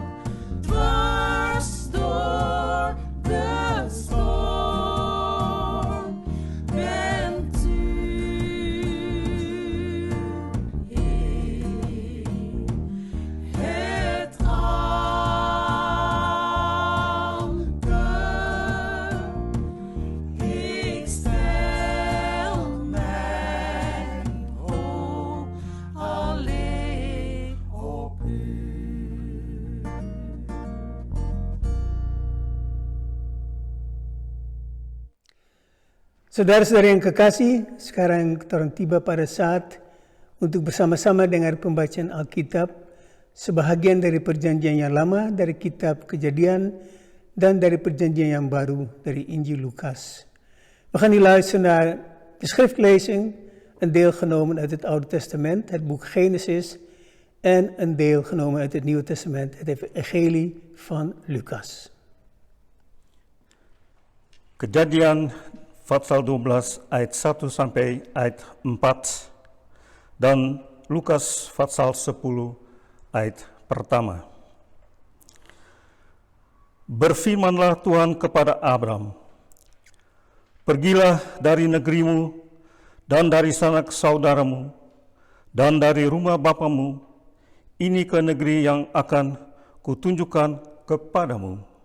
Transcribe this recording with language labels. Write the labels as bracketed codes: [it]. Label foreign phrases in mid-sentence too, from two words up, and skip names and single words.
[nl] Dwars door de storm bent u het anker. Ik stel mijn hoop alleen op u. [id] Saudara-saudara yang kekasih, sekarang kita orang tiba pada saat untuk bersama-sama dengar pembacaan Alkitab, sebahagian dari perjanjian yang lama dari kitab Kejadian dan dari perjanjian yang baru dari Injil Lukas. [nl] We gaan hier luisteren naar de schriftlezing, een deel genomen uit het Oude Testament, het boek Genesis, en een deel genomen uit het Nieuwe Testament, het Evangelie van Lucas. [id] Kejadian pasal 12 ayat 1 sampai ayat 4 dan Lukas pasal 10 ayat pertama. Berfirmanlah Tuhan kepada Abram, pergilah dari negerimu dan dari sanak saudaramu dan dari rumah bapamu, ini ke negeri yang akan kutunjukkan kepadamu.